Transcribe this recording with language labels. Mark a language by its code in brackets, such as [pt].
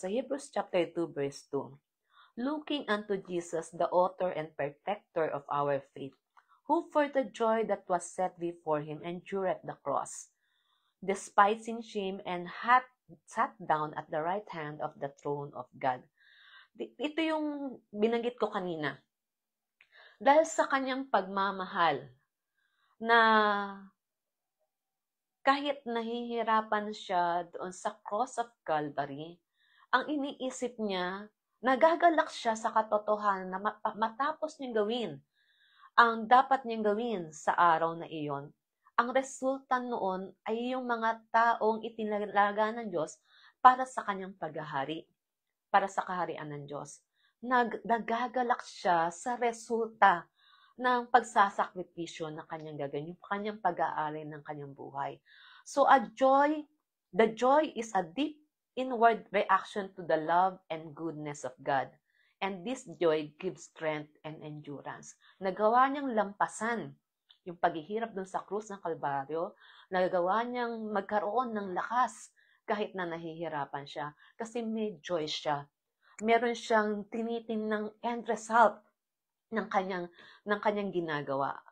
[en] Sa Hebrews chapter 2 verse 2, looking unto Jesus, the author and perfecter of our faith, who for the joy that was set before him endured the cross, despising shame, and hath sat down at the right hand of the throne of God. [tl] Ito yung binanggit ko kanina. Dahil sa kanyang pagmamahal, na kahit nahihirapan siya doon sa cross of Calvary, ang iniisip niya, nagagalak siya sa katotohanan na matapos niyang gawin ang dapat niyang gawin sa araw na iyon. Ang resulta noon ay yung mga taong itinalaga ng Diyos para sa kanyang paghahari, para sa kaharian ng Diyos. Nagagalak siya sa resulta ng pagsasakripisyo na kanyang gagawin, yung kanyang pag-aari ng kanyang buhay. [en] So the joy is a deep inward reaction to the love and goodness of God. And this joy gives strength and endurance. [tl] Nagawa niyang lampasan yung paghihirap dun sa krus ng Kalbaryo. Nagawa niyang magkaroon ng lakas kahit na nahihirapan siya. Kasi may joy siya. Meron siyang tinitingnang end result ng kanyang ginagawa.